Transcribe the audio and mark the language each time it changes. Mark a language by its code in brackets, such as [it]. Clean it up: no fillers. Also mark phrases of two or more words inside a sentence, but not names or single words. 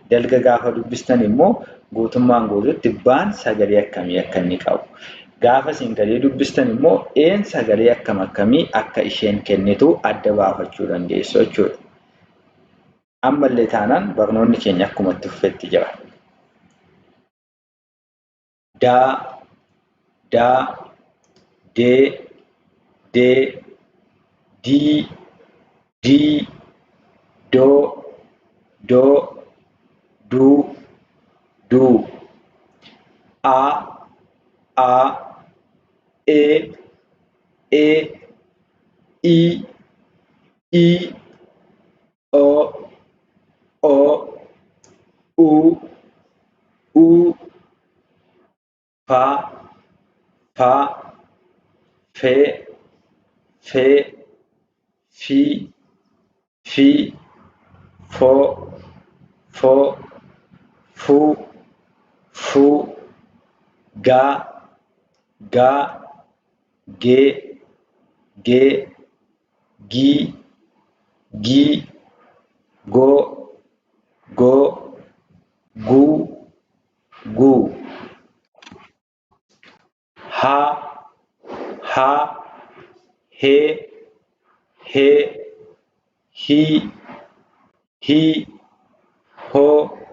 [om] Dalga gaafa dubbistan immoo guutummaan guutuutti baan sagalee akkamii akka inni qabu. Gaafa isin galee dubbistan immoo een sagalee akkam akkamii akka isheen kennitu adda baafachuu dandeessu jechuudha. Ammallee taanaan barnoonni keenya akkuma itti fufetti jira. Daa, daa, dee, dee, dii, dii, doo, doo, duu, duu, aa, ee, ii, oo, uu, faa, fee, fii, foo, fuu, gaa, gee, gii, goo, guu, haa, hee, hii, hoo,